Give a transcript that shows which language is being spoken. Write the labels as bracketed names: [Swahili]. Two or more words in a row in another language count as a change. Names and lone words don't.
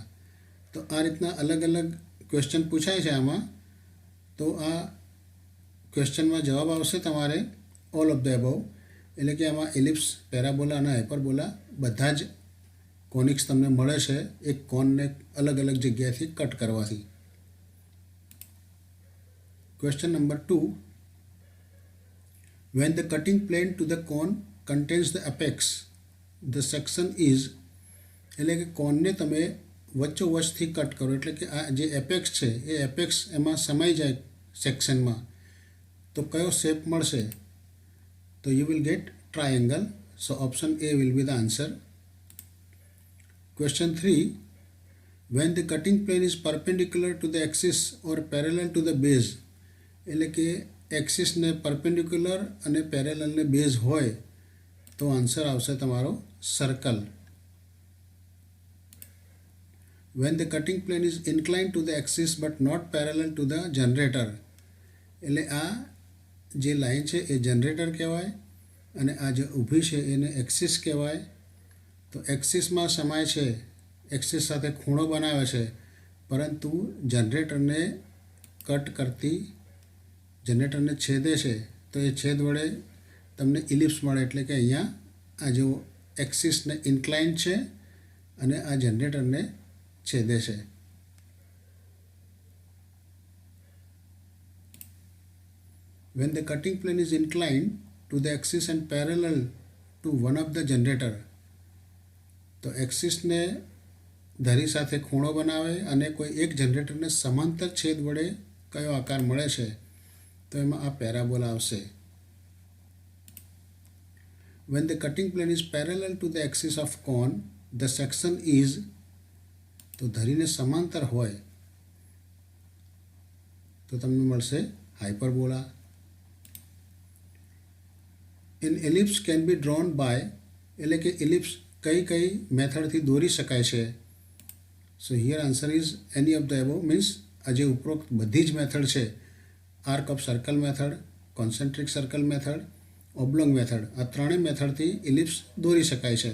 [Gujarati] તો આ રીતના અલગ અલગ ક્વેશ્ચન પૂછાય છે આમાં. તો આ ક્વેશ્ચનમાં જવાબ આવશે તમારે [English] all of the above, [Gujarati] એટલે કે આમાં એલિપ્સ, પેરાબોલા અને હાઇપરબોલા બધા જ કોનિક્સ તમને મળે છે એક કોનને અલગ અલગ જગ્યાએથી કટ કરવાથી. [English] Question number 2. When the cutting plane to the cone contains the apex, the section is, [Gujarati] એટલે કે કોનને તમે વચ્ચોવચ્ચથી કટ કરો, એટલે કે આ જે એપેક્સ છે એ એપેક્સ એમાં સમાઈ જાય સેક્શનમાં, તો કયો શેપ મળશે? [English] તો you will get triangle. So option A will be the answer. Question 3. When the cutting plane is perpendicular to the axis or parallel to the base, [Gujarati] એટલે કે એક્સિસને પરપેન્ડિક્યુલર અને પેરેલલને બેઝ હોય તો આન્સર આવશે તમારો સર્કલ. [English] When the cutting plane is inclined to the axis but not parallel to the generator, [Gujarati] એટલે આ જે લાઈન છે એ જનરેટર કહેવાય અને આ જે ઊભી છે એને એક્સિસ કહેવાય. તો એક્સિસમાં સમાય છે, એક્સિસ સાથે ખૂણો બનાવે છે, પરંતુ જનરેટરને કટ કરતી, જનરેટરને છેદે છે, તો એ છેદ વડે તમને ઇલિપ્સ મળે. એટલે કે અહીંયા આ જો એક્સિસને ઇન્ક્લાઇન છે અને આ જનરેટરને છેદે છે. [English] When the cutting plane is inclined to the axis and parallel to one of the generator, [Gujarati] તો એક્સિસને ધરી સાથે ખૂણો બનાવે અને કોઈ એક જનરેટરને સમાંતર છેદ વડે કયો આકાર મળે છે? તો એમાં આ પેરાબોલા આવશે. [English] When the cutting plane is parallel to the axis of cone, the section is, [Gujarati] તો ધરીને સમાંતર હોય તો તમને મળશે હાઇપરબોલા. [English] An ellipse can be drawn by, [Gujarati] એટલે કે એલિપ્સ કઈ કઈ મેથડથી દોરી શકાય છે? [English] so here answer is any of the above, means [Gujarati] આ જે ઉપરોક્ત બધી જ મેથડ છે, [English] arc of circle method, concentric circle method, oblong method, [Gujarati] આ ત્રણેય મેથડથી ઇલિપ્સ દોરી શકાય છે.